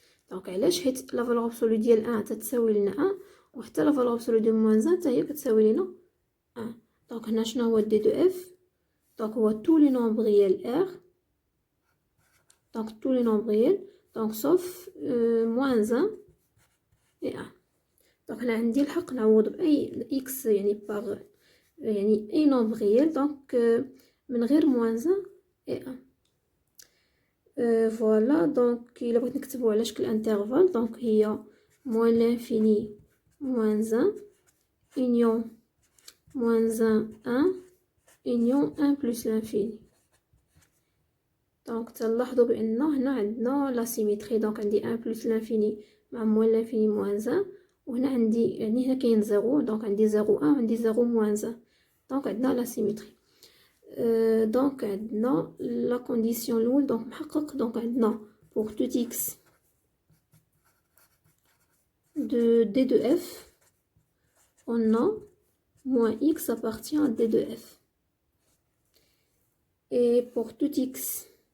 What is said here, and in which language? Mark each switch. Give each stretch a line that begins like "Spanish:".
French: Donc, حيت la valeur absolue ديال 1 تتساوي لنا 1 وحتى la valeur absolue de moins 1 هي كتساوي لنا 1. Donc, هنا شنو هو d de f. Donc, هو tous les nombres réels r. Donc, tous les nombres réels. Donc, sauf moins 1 et 1.
Arabic: Donc, هنا عندي الحق نعوض بأي x يعني par يعني أي nombre réel. Donc, من غير moins 1 et 1. Voilà, donc il a بغيت نكتبو على شكل intervalle.
French: Donc هي moins l'infini moins 1 union moins 1 1 union 1 plus l'infini.
Arabic: Donc تلاحظوا بأن هنا عندنا la symétrie. Donc عندي 1 plus l'infini مع moins l'infini moins 1, وهنا عندي يعني هنا كاين 0.
French: donc عندي 0 1 وعندي 0 moins 1. donc عندنا la symétrie.
Arabic: donc عندنا la condition الأول donc محقق.
French: donc عندنا pour tout x de d de f on a moins x appartient à d de f, et pour tout x